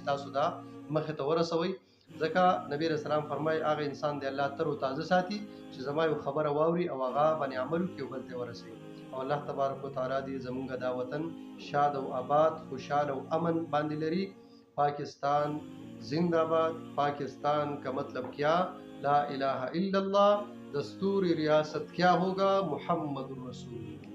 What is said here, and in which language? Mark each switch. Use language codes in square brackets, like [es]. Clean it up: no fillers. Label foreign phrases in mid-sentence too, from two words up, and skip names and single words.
[ps] تاسو دا مخه ته ورسوي ځکه نبی رسول الله فرمای هغه انسان دی الله تر او تازه ساتي چې زما یو خبره واوري او هغه باندې عمل کوي او بل ته ورسوي او الله تبارک وتعالى دې زموږ دا وطن شاد او آباد خوشاله او امن باندې لري [ur] پاکستان زندہ باد پاکستان کا مطلب کیا [ar] لا الہ الا اللہ [ur] دستور ریاست کیا ہوگا محمد الرسول